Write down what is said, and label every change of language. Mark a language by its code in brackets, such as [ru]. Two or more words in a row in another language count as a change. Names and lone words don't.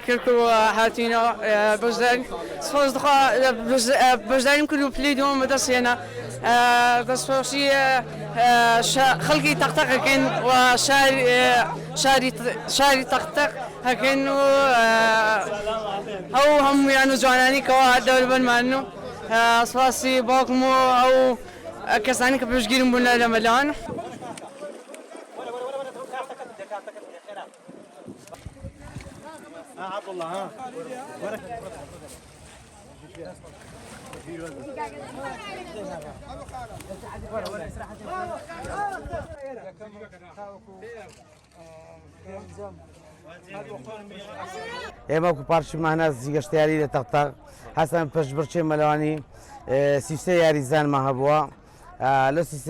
[ckb] کەرکووک هاتوینەوە بەشداری سپاس دخوا بەشداریم کرد و پلەی دووەم بەدەستهێنا دەستپۆشی خەڵکی تەقتەق هەکەین و شاری تەقتەق هەکەین و ئەو هەموویان و جوانانی کەوا دەوروبەرمان و سپاسی باوکم و ئەو کەسانی کە پێشگیرم بوون لە مەلان عبد الله ها ئێمە وەکو پارچی ماهناز گەشتیاری لە تەقتەق هەستان پێشبڕکێ مەلەوانی سیستە یاریزانمان هەبووە لە سیستە